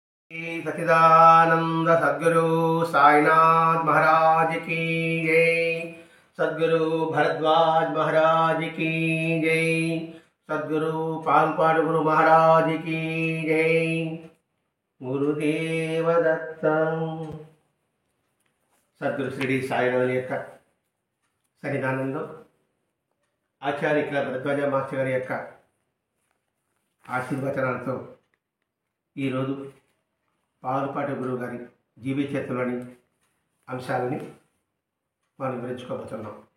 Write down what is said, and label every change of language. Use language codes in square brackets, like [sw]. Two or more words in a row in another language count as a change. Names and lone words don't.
[hi] श्री सच्चिदानंद सद्गुरु साईनाथ महाराज की जय। सद्गुरु भरद्वाज महाराज की जय। सद्गुरु पालपाड़ गुरु महाराज की जय। गुरुदेव दत्त। सद्गुरु श्री [te] సాయినాథ్ యొక్క సన్నిధానంలో ఆచార్య భరద్వాజ మాస్టర్ గారి యొక్క ఆశీర్వచనాలతో ఈరోజు పాలపాటి గురువు గారి జీవిత చరిత్రలోని అంశాలని మనం వివరించుకోబోతున్నాం.